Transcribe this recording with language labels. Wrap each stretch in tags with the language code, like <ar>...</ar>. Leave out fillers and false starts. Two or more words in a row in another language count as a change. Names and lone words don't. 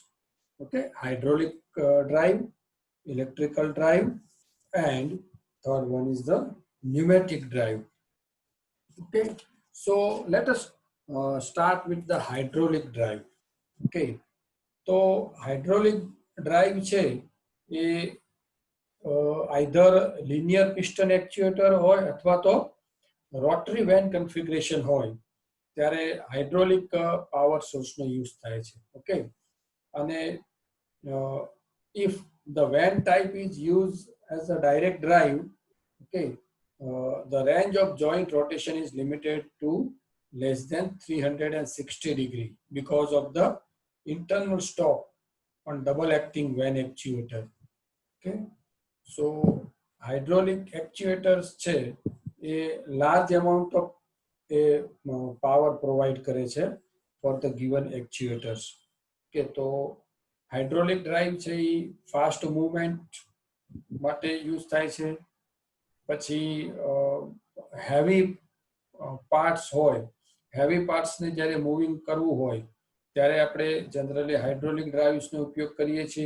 <en>Okay, hydraulic drive, electrical drive, and third one is the pneumatic drive. Okay, so let us start with the hydraulic drive.</en> <gu>Okay, તો</gu> <en>hydraulic drive</en> <gu>છે એ</gu> <en>either linear piston actuator</en> <gu>હોય અથવા તો</gu> <en>rotary vane configuration</en> <gu>હોય ત્યારે હાઇડ્રોલિક પાવર સોર્સનો યુઝ થાય છે.</gu> <en>ઓકે, અને if the van type is used as a direct drive, okay, the range of joint rotation is limited to less than 360 degree because of the internal stop on double acting van actuator. Okay, so hydraulic actuators</en> <gu>છે એ</gu> <en>large amount of power provide</en> <gu>કરે છે</gu> <en>for the given actuators.</en> <gu>કે તો હાઇડ્રોલિક ડ્રાઈવ છે એ</gu> <en>fast movement</en> <gu>માટે યુઝ થાય છે. પછી</gu> <en>heavy parts</en> <gu>હોય, હેવી પાર્ટ્સને જ્યારે મૂવિંગ કરવું હોય ત્યારે આપણે જનરલી હાઇડ્રોલિક ડ્રાઇવ્સનો ઉપયોગ કરીએ છીએ.</gu>